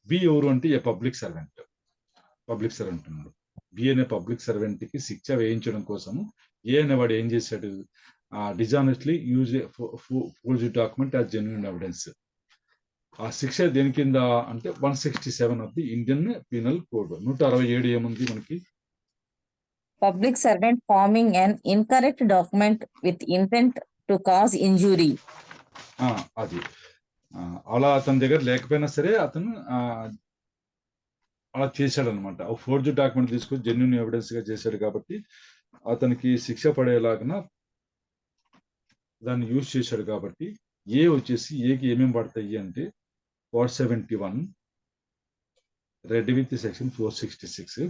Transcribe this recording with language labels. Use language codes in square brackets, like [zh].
[te] B ఎవరు అంటే ఏ public servant ఉన్నాడు. బి అనే పబ్లిక్ సర్వెంట్ కి శిక్ష వేయించడం కోసము ఏ అనేవాడు ఏం చేశాడు? [en] Dishonestly use forged document as genuine evidence. [te] ఆ శిక్ష దేని కింద అంటే 167 [en] Of the Indian Penal Code. [te] 167 ఏముంది మనకి? [en] Public servant framing an incorrect document with intent to cause injury. [te] అది అలా అతని దగ్గర లేకపోయినా సరే అతను అలా చేశాడు అనమాట. ఫోర్జ్ డాక్యుమెంట్ తీసుకొని జెన్యూన్ ఎవిడెన్స్ గా చేశాడు కాబట్టి అతనికి శిక్ష పడేలాగా దాన్ని యూజ్ చేశాడు. కాబట్టి ఏ వచ్చేసి ఏకి ఏమేమి పడతాయి అంటే 471 రెడ్ విత్ సెక్షన్ 466.